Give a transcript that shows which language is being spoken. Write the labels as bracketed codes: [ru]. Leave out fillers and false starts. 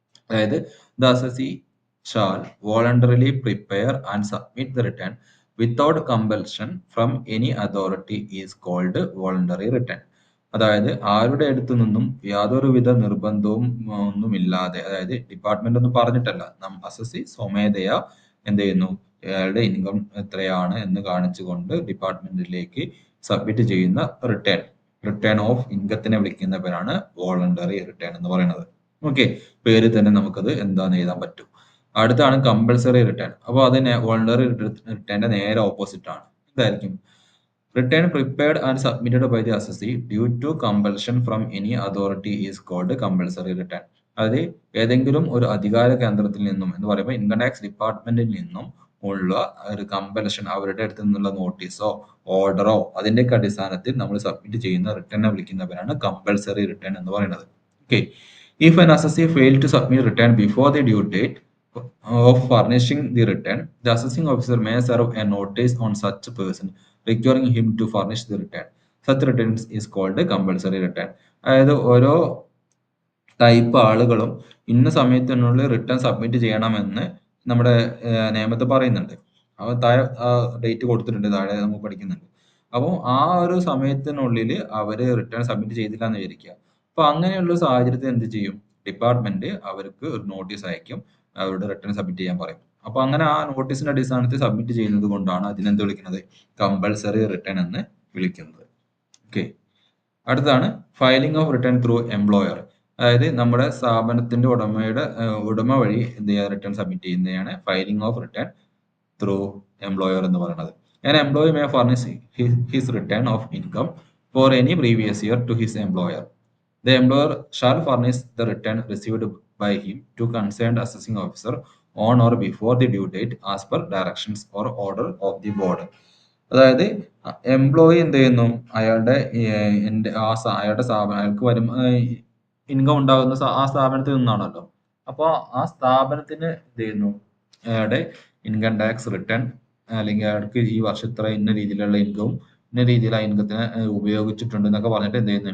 [ml] അതായത് [en] the assessee shall voluntarily prepare and submit the return without compulsion from any authority is called voluntary return. [ml] അതായത് ആരുടെ അടുത്തു നിന്നും യാതൊരുവിധ നിർബന്ധവും ഒന്നുമില്ലാതെ, അതായത് ഡിപ്പാർട്ട്മെന്റ് ഒന്നും പറഞ്ഞിട്ടല്ല, അസസി സ്വമേധയാ എന്ത് ചെയ്യുന്നു? അയാളുടെ ഇൻകം എത്രയാണ് എന്ന് കാണിച്ചുകൊണ്ട് ഡിപ്പാർട്ട്മെന്റിലേക്ക് സബ്മിറ്റ് ചെയ്യുന്ന റിട്ടേൺ ഓഫ് ഇൻകത്തിനെ വിളിക്കുന്ന പേരാണ് വോളണ്ടറി റിട്ടേൺ എന്ന് പറയുന്നത്. ഓക്കെ, പേര് തന്നെ നമുക്കത് എന്താന്ന് എഴുതാൻ പറ്റും. അടുത്താണ് കമ്പൾസറി റിട്ടേൺ. അപ്പോൾ അതിന് വോളണ്ടറി റിട്ടേണിന്റെ നേരെ ഓപ്പോസിറ്റ് ആണ്. എന്തായിരിക്കും? [en] Return prepared and submitted by the assessee due to compulsion from any authority is called compulsory return. [ml] അതായത് ഏതെങ്കിലും ഒരു അധികാര കേന്ദ്രത്തിൽ നിന്നും എന്ന് പറയുമ്പോൾ ഇൻകം ടാക്സ് ഡിപ്പാർട്ട്മെന്റിൽ നിന്നും ഉള്ള ഒരു കമ്പൽഷൻ, അവരുടെ അടുത്ത് നിന്നുള്ള നോട്ടീസോ ഓർഡറോ അതിന്റെയൊക്കെ അടിസ്ഥാനത്തിൽ നമ്മൾ സബ്മിറ്റ് ചെയ്യുന്ന റിട്ടേണിനെ വിളിക്കുന്നവരാണ് കമ്പൾസറി റിട്ടേൺ എന്ന് പറയുന്നത്. [en] Okay, if an assessee failed to submit return before the due date of furnishing the return, the assessing officer may serve a notice on such person requiring him to furnish the return. Such returns is called compulsory return. [ml] അതായത് ഓരോ type ആളുകളും ഇന്ന സമയത്തിനുള്ളിൽ return submit ചെയ്യണമെന്ന് നമ്മുടെ നിയമത്തിൽ പറയുന്നുണ്ട്. അപ്പോൾ താഴെ ഡേറ്റ് കൊടുത്തിട്ടുണ്ട്, താഴെ നമുക്ക് പഠിക്കുന്നുണ്ട്. അപ്പോൾ ആ ഒരു സമയത്തിനുള്ളിൽ അവര് റിട്ടേൺ സബ്മിറ്റ് ചെയ്തില്ല എന്ന് വിചാരിക്കുക. അപ്പൊ അങ്ങനെയുള്ള സാഹചര്യത്തിൽ എന്ത് ചെയ്യും? ഡിപ്പാർട്ട്മെന്റ് അവർക്ക് ഒരു നോട്ടീസ് അയക്കും, അവരുടെ റിട്ടേൺ സബ്മിറ്റ് ചെയ്യാൻ പറയും. അപ്പൊ അങ്ങനെ ആ നോട്ടീസിന്റെ അടിസ്ഥാനത്തിൽ സബ്മിറ്റ് ചെയ്യുന്നത് കൊണ്ടാണ് അതിനെന്ത് വിളിക്കുന്നത്? കമ്പൾസറി റിട്ടേൺ എന്ന് വിളിക്കുന്നത്. ഓക്കെ, അടുത്താണ് filing of return through employer. അതായത് നമ്മുടെ സ്ഥാപനത്തിന്റെ ഉടമ വഴി എന്ത് ചെയ്യുക? റിട്ടേൺ സബ്മിറ്റ് ചെയ്യുന്നതാണ് filing of return through employer എന്ന് പറയുന്നത്. [en] An employee may furnish his return of income for any previous year to his employer. The employer shall furnish the return received by him to concerned assessing officer on or before the due date as per directions or order of the board. [ml] അതായത് employee എന്ത് ചെയ്യുന്നു? അയാളുടെ അയാളുടെ സ്ഥാപനം, അയാൾക്ക് income ഉണ്ടാകുന്ന ആ സ്ഥാപനത്തിൽ നിന്നാണല്ലോ. അപ്പോൾ ആ സ്ഥാപനത്തിന് എന്ത് ചെയ്യുന്നു? അയാളുടെ ഇൻകം ടാക്സ് റിട്ടേൺ, അല്ലെങ്കിൽ അയാൾക്ക് ഈ വർഷം ഇത്ര ഇന്ന രീതിയിലുള്ള ഇൻകവും ഇന്ന രീതിയിൽ ആ ഇൻകത്തിനെ ഉപയോഗിച്ചിട്ടുണ്ട് എന്നൊക്കെ പറഞ്ഞിട്ട് എന്ത് ചെയ്യുന്നു?